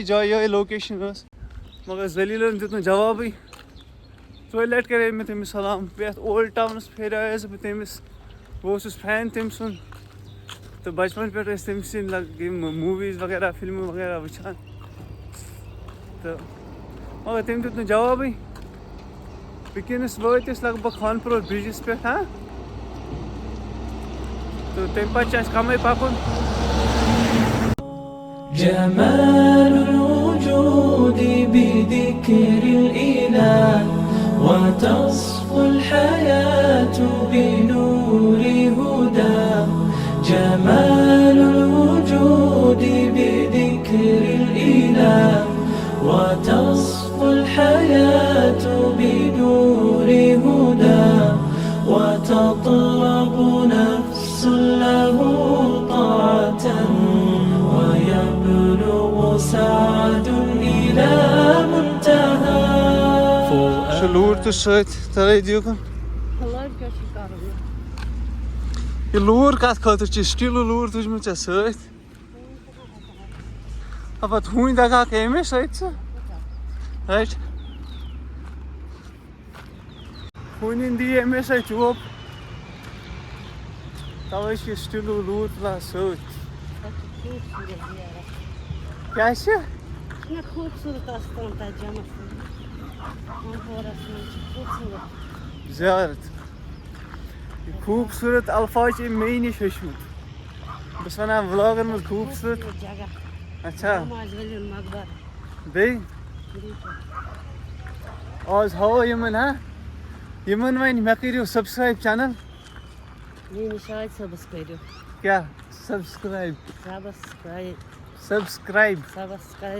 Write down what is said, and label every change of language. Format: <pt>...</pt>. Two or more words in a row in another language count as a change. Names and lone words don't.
<ks>جایہِ یِہے لوکیشن ٲس مگر زلیٖلن دیُت نہٕ جوابٕے ژورِ لٹہِ کرے مےٚ تٔمِس سلام بیٚیہِ اتھ اولڈ ٹاونس پھیریوس بہٕ تٔمِس بہٕ اوسُس فین تٔمۍ سُنٛد تہٕ بچپن پٮ۪ٹھ ٲسۍ تٔمۍ سٕنٛدۍ یِم موٗویٖز وغیرہ فلمہٕ وغیرہ وٕچھان تہٕ مگر تٔمۍ دیُت نہٕ جوابٕے وٕنکیٚنس وٲتۍ أسۍ لگ بگ خانپور برجس پٮ۪ٹھ ہاں تہٕ تمہِ پتہٕ چھُ اسہِ کمٕے پکُن</ks> <ar>جمال الوجود بذكر الإله وتصفو الحياة بنور هداه جمال الوجود بذكر الإله وتصفو الحياة بنور هداه وتطلب نفس له طاعة ويبلغ سعد إلى منتهى</ar> <ks>لوٗر تہِ سۭتۍ تَلے دیٖکھُن یہِ لوٗر کتھ خٲطرٕ چھِ سٹیٖلوٗ لوٗر تُجمٕژ ژےٚ سۭتۍ پتہٕ ہوٗنۍ دَگہٕ اَمے سۭتۍ ژٕ رَٹہِ ہوٗنٮ۪ن دی اَمے سۭتۍ چوب توے چھِ سٹیلوٗ لوٗر تُلان سۭتۍ خوٗبصوٗرت زیارت کیٛاہ چھِ چھُنہ خوٗبصوٗرت آستان تَتہِ جمع ماحورَس منٛز چھِ خوٗبصوٗرت زیارت یہِ خوٗبصوٗرت الفاظ چھِ أمۍ مے نِش ہیوٚچھمُت بہٕ چھُس وَنان وٕلاگَن منٛز خوٗبصوٗرت جگہ اچھا نماز ؤلیُن مقبر بیٚیہِ آز ہاوو یِمن ہا یِمن وۄنۍ مےٚ کٔرِو</ks> <en>subscribe channel</en> <ks>میٛٲنِس شاہد صٲبَس کٔرِو کیٛاہ سبسکرایب سبسکرایب سبسکرایب</ks>